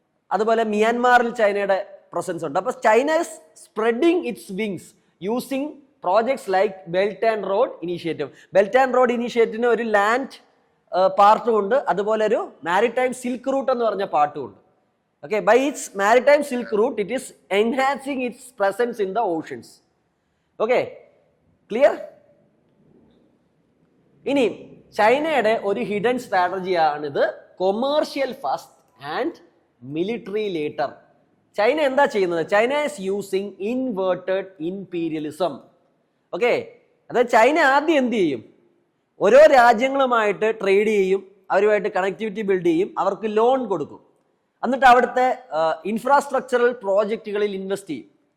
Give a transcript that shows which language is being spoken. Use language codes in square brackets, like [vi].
[ml] അതുപോലെ മ്യാൻമാറിൽ ചൈനയുടെ പ്രസൻസ് ഉണ്ട്. അപ്പൊ [en] China is spreading its wings using projects like belt and road initiative. [ml] Belt and road ഇനീഷ്യേറ്റീവിന് ഒരു land പാർട്ടും ഉണ്ട്, അതുപോലെ ഒരു മാരിടൈം സിൽക്ക് റൂട്ട് എന്ന് പറഞ്ഞ പാർട്ടും ഉണ്ട്. [en] Okay, by its maritime silk route, it is enhancing its presence in the oceans. Okay, clear? [ml] ഇനി ചൈനയുടെ ഒരു hidden സ്ട്രാറ്റജിയാണിത്, [en] Commercial first and military later. [ml] China എന്താ ചെയ്യുന്നത്? [en] China is using inverted imperialism. [ml] Okay, അതായത് ചൈന ആദ്യം എന്ത് ചെയ്യും? ഓരോ രാജ്യങ്ങളുമായിട്ട് ട്രേഡ് ചെയ്യും, അവരുമായിട്ട് കണക്ടിവിറ്റി ബിൽഡ് ചെയ്യും, അവർക്ക് ലോൺ കൊടുക്കും, എന്നിട്ട് അവിടുത്തെ ഇൻഫ്രാസ്ട്രക്ചറൽ പ്രോജക്റ്റുകളിൽ ഇൻവെസ്റ്റ് ചെയ്യും.